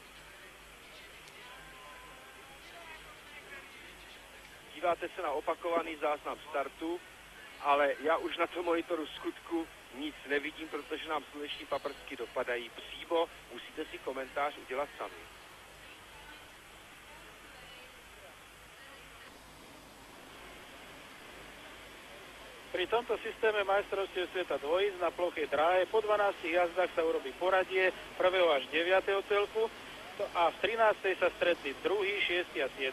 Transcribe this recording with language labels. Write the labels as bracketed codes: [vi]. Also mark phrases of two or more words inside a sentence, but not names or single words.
[cs] Díváte se na opakovaný záznam startu, ale já už na tom monitoru skutku nic nevidím, protože nám sluneční paprsky dopadají přímo. Musíte si komentář udělat sami. [sk] Pri tomto systéme majstrovstiev sveta dvojíc na plochej dráhe po 12 jazdách sa urobí poradie 1. až 9. celku a v 13. sa stretli 2., 6. a 7.